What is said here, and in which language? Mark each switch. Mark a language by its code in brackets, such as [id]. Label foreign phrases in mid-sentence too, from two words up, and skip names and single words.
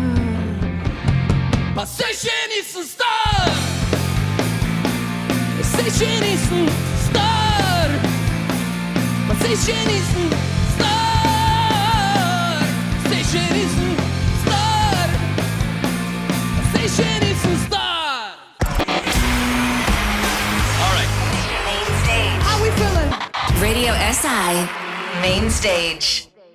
[sl] pa sej še nisem star, pa sej še nisem star, pa sej še nisem star, sej še nisem star, pa sej še nisem star. Main Stage. [en] How we feeling? Radio SI Main Stage.